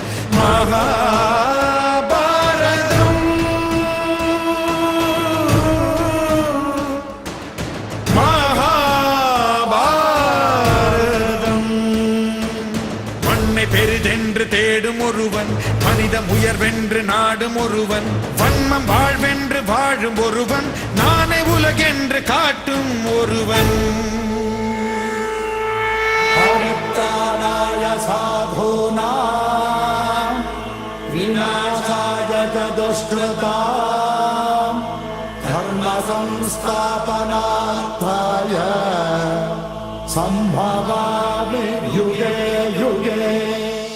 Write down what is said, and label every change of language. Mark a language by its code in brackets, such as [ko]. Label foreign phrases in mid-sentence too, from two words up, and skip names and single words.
[ta] மகாபாரதம், மகாபாரதம். மண்ணை பெரிதென்று தேடும் ஒருவன், மனிதம் உயர்வென்று நாடும் ஒருவன், வன்மம் வாழ்வென்று வாழும் ஒருவன், நானே உலகென்று காட்டும் ஒருவன். [sa] परित्राणाय साधूनां विनाशाय दुष्कृतां धर्म संस्थापनार्थाय सम्भवामि युगे युगे.